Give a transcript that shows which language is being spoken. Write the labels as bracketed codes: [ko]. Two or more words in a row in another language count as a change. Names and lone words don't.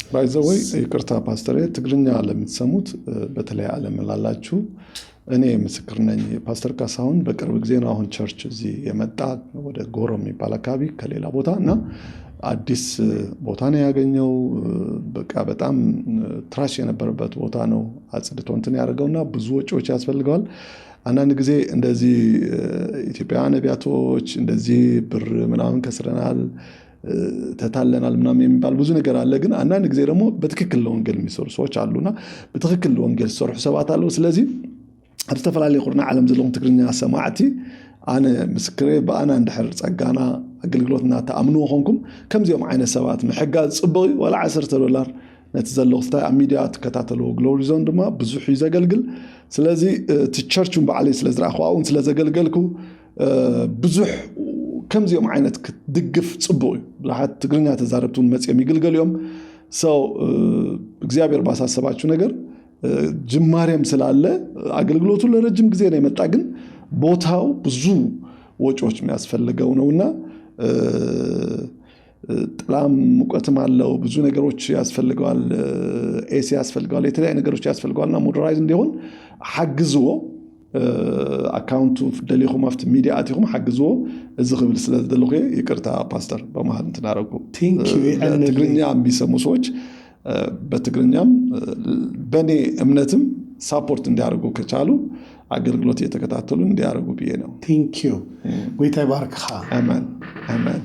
[en] by the way [am] ይቅርታ ፓስተር ትግርኛ ለምትሰሙት በተለይ ዓለም ላላችሁ እኔ ምስክር ነኝ። ፓስተር ካሳሁን በቅርብ ጊዜ ነው አሁን ቸርች እዚህ የመጣ ወደ ጎሮ የሚባል አካባቢ ከሌላ ቦታ እና አዲስ ቦታ ነው ያገኘው። በቃ በጣም ትራሽ የነበረበት ቦታ ነው አጽድቶ እንትን ያደርገውና ብዙ ወጪዎች ያስፈልገዋል። አንዳንድ ጊዜ እንደዚህ ኢትዮጵያውያን ነቢያቶች እንደዚህ ብር ምናምን ከስረናል ተታለናል ምናምን የሚባል ብዙ ነገር አለ። ግን አንዳንድ ጊዜ ደግሞ በትክክል ለወንጌል የሚሰሩ ሰዎች አሉና በትክክል ለወንጌል ሰሩ ሰባት አለው። [ti] ስለዚህ አስተፈላለይ ቁርና ዓለም ዘለውን ትግርኛ ሰማዕቲ አነ ምስክሬ በአና እንድሕር ጸጋና አገልግሎትና ተአምኑ ሆንኩም ከምዚኦም ዓይነት ሰባት ምሕጋዝ ጽቡቕ ወላ $10 ነቲ ዘለውስታ ኣብ ሚድያ ትከታተሉ ግሎሪ ዞን ድማ ብዙሕ ዘገልግል። ስለዚ ትቸርቹን በዓለይ ስለ ዝረኣኹን ስለ ዘገልገልኩ ብዙሕ ከምዚኦም ዓይነት ክትድግፍ ጽቡቕ እዩ። ብዙሓት ትግርኛ ተዛረብቱን መጽኦም ይግልገሉ እዮም። [am] ሰው እግዚአብሔር ባሳሰባችሁ ነገር ጅማሬም ስላለ አገልግሎቱ ለረጅም ጊዜ ነው የመጣ ግን ቦታው ብዙ ወጪዎች የሚያስፈልገው ነውና ጥላም ሙቀትም አለው ብዙ ነገሮች ያስፈልጋል። ኤሲ ያስፈልጋል፣ የተለያዩ ነገሮች ያስፈልጋልና ሞደራይዝ እንዲሆን [ti] ሐግዝዎ አካውንቱ ደሊኹም አፍት ሚዲያ አቲኹም ሐግዝዎ እዚ ክብል ስለዘደልኩ [am] ይቅርታ ፓስተር በመሃል እንተናረጉ ትግርኛ የሚሰሙ ሰዎች በትግርኛም በኔ እምነትም ሳፖርት እንዲያደርጉ ከቻሉ አገልግሎት እየተከታተሉ እንዲያደርጉ ብዬ ነው። ቴንኪዩ ጌታ ይባርክህ። አሜን አሜን።